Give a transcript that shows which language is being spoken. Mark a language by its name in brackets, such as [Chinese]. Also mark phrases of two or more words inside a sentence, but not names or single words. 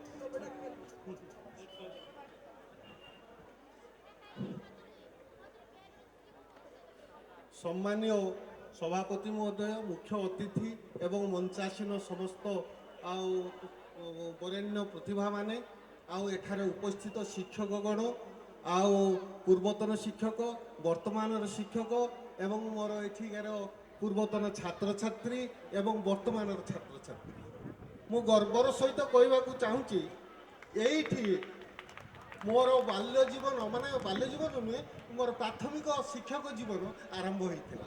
[Bangla] সম্মানীয় সভাপতি মহোদয়, মুখ্য অতিথি এবং মঞ্চাসীন সমস্ত আউ বরেণ্য প্রতিভা মানে আউ এখানে উপস্থিত শিক্ষকগণ আউ [Odia] ପୂର୍ବତନ ଶିକ୍ଷକ ବର୍ତ୍ତମାନର ଶିକ୍ଷକ ଏବଂ ମୋର ଏଠିକାର ପୂର୍ବତନ ଛାତ୍ରଛାତ୍ରୀ ଏବଂ ବର୍ତ୍ତମାନର ଛାତ୍ରଛାତ୍ରୀ, ମୁଁ ଗର୍ବର ସହିତ କହିବାକୁ ଚାହୁଁଛି ଏଇଠି ମୋର ବାଲ୍ୟ ଜୀବନ ମାନେ ବାଲ୍ୟ ଜୀବନ ନୁହେଁ, ମୋର ପ୍ରାଥମିକ ଶିକ୍ଷକ ଜୀବନ ଆରମ୍ଭ ହୋଇଥିଲା।